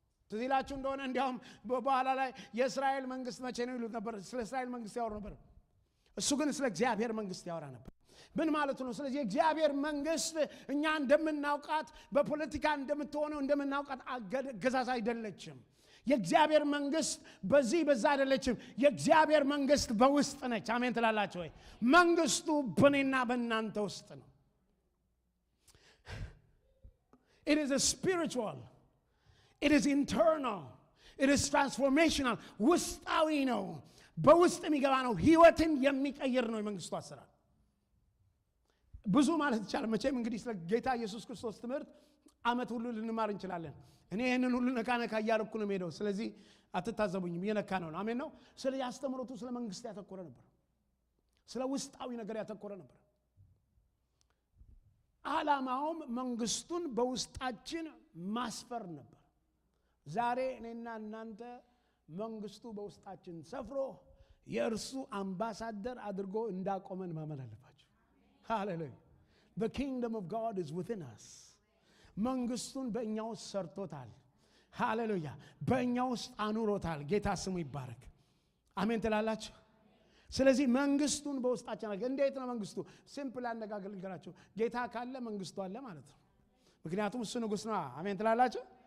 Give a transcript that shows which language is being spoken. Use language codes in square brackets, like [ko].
[am] ትዝ ይላችሁ እንደሆነ እንዲያውም በኋላ ላይ የእስራኤል መንግስት መቼ ነው ይሉት ነበር። ስለ እስራኤል መንግስት ያወሩ ነበር። እሱ ግን ስለ እግዚአብሔር መንግስት ያወራ ነበር። ምን ማለት ነው? ስለዚህ የእግዚአብሔር መንግስት እኛ እንደምናውቃት በፖለቲካ እንደምትሆነው እንደምናውቃት አገዛዝ አይደለችም። የእግዚአብሔር መንግስት በዚህ በዛ አይደለችም። የእግዚአብሔር መንግስት በውስጥ ነች። አሜን ትላላችሁ ወይ? መንግስቱ በእኔና በእናንተ ውስጥ ነው። [en] It is a spiritual, it is internal, it is transformational. [am] ውስጣዊ ነው፣ በውስጥ የሚገባ ነው፣ ህይወትን የሚቀይር ነው የመንግስቱ አሰራር። ብዙ ማለት ይቻላል። መቼም እንግዲህ ስለ ጌታ ኢየሱስ ክርስቶስ ትምህርት አመት ሁሉ ልንማር እንችላለን። እኔ ይህንን ሁሉ ነካ እያልኩ ነው የምሄደው። ስለዚህ አትታዘቡኝም፣ እየነካ ነው። አሜን ነው። ስለ ያስተምሮቱ ስለ መንግስት ያተኮረ ነበር፣ ስለ ውስጣዊ ነገር ያተኮረ ነበር። ዓላማውም መንግስቱን በውስጣችን ማስፈር ነበር። ዛሬ እኔና እናንተ መንግስቱ በውስጣችን ሰፍሮ የእርሱ አምባሳደር አድርጎ እንዳቆመን ማመን አለባችሁ። ሃሌሉያ! [en] The kingdom of God is within us. [am] መንግስቱን በእኛ ውስጥ ሰርቶታል። ሃሌሉያ! በእኛ ውስጥ አኑሮታል። ጌታ ስሙ ይባረክ። አሜን ትላላችሁ? ስለዚህ መንግስቱን በውስጣችን አለ። እንዴት ነው መንግስቱ? ሲምፕል አነጋገር ልንገራችሁ። ጌታ ካለ መንግስቱ አለ ማለት ነው። ምክንያቱም እሱ ንጉስ ነው። አሜን ትላላችሁ?